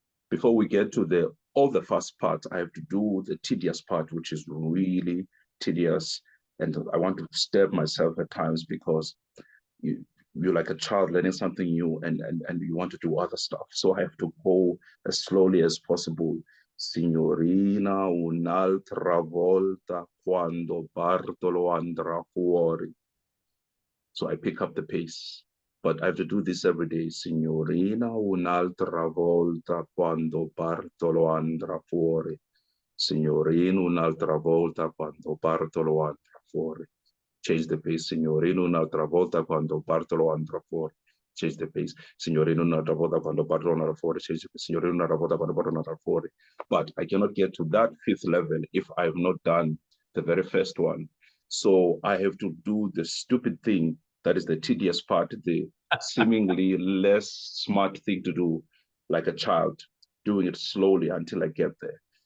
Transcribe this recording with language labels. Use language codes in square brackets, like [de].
[en] Before we get to all the fast parts, I have to do the tedious part, which is really tedious. And I want to stab myself at times because you're like a child learning something new and you want to do other stuff. So I have to go as slowly as possible. [it] Signorina, un'altra volta quando Bartolo andrà fuori. [en] So I pick up the pace. But I have to do this every day. [it] Signorina, un'altra volta quando Bartolo andrà fuori. Signorina, un'altra volta quando Bartolo andrà fuori. [en] Change the pace. [it] Signorina, un'altra volta quando Bartolo andrà fuori. [en] Change the pace. [it] Signorina, un'altra volta quando Bartolo andrà fuori. [en] Change the pace. [it] Signorina, un'altra volta quando Bartolo andrà fuori. [en] But I cannot get to that fifth level if I have not done the very first one. So I have to do the stupid thing that is the tedious part, the seemingly less smart thing to do, like a child, doing it slowly until I get there.